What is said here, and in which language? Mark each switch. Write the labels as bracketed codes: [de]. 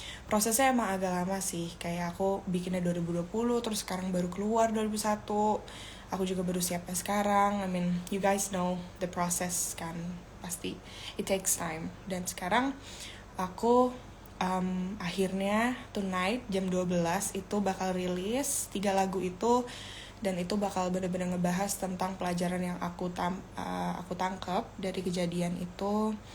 [id] Prosesnya emang agak lama sih. Kayak aku bikinnya 2020, terus sekarang baru keluar 2021. Aku juga baru siapnya sekarang. [en] I mean, you guys know the process kan. [id] Pasti [en] it takes time. [id] Dan sekarang aku akhirnya tonight jam 12 itu bakal rilis 3 lagu itu. Dan itu bakal benar-benar ngebahas tentang pelajaran yang aku tangkap dari kejadian itu.